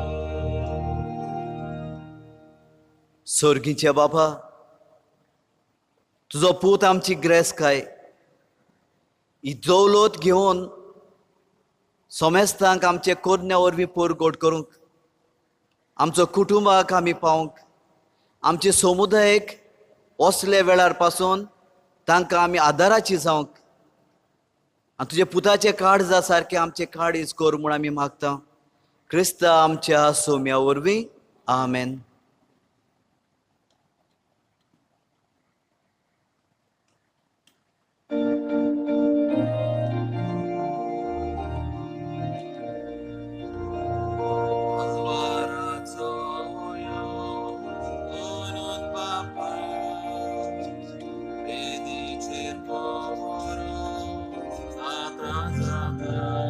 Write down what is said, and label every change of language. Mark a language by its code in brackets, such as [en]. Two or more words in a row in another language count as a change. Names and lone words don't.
[kok] स्वर्गीचे बाबा, तुझो पूत आमची ग्रेस काय ही दौलत घेवन सोमेस्तांक आमचे कोरण्या वरवीं पोरगोट करूंक, आमचो कुटुंबाक आमी पावंक, आमचे समुदायाक असले वेळार पासून तांकां आमी आदाराची जावंक आनी तुजे पुताचे काळजा सारके आमचे काळीज कर म्हूण आमी मागता. क्रिस्ता आमच्या सोम्या वरवीं. आमेन. Alvarazo yo, onon papa, vedi cerco moro, atrasata,